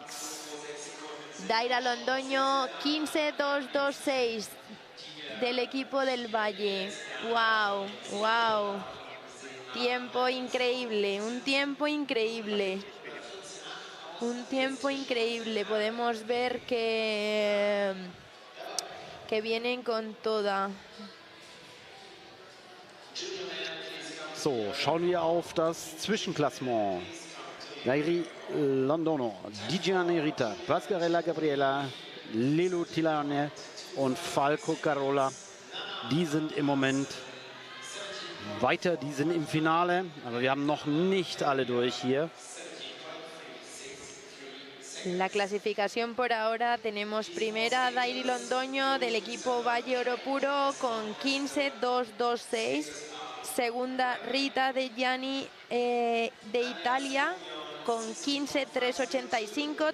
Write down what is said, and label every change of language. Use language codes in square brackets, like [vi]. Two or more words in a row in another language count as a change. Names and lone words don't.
[es] Daira Londoño, 15.226 del equipo del Valle. ¡Wow! ¡Wow! Tiempo increíble, un tiempo increíble. Un tiempo increíble. Podemos ver que vienen con toda. [de] So, schauen wir auf das Zwischenklassement. Dairi Londoño, Digiane Rita, Pasquarella Gabriela, Lilo Tilane und Falco Carola. Die sind im Moment weiter, die sind im Finale, aber wir haben noch nicht alle durch hier. [es] La clasificación por ahora tenemos primera Dairi Londoño del equipo Valle Oro Puro con 15.226. Segunda Rita De Gianni de Italia con 15.385.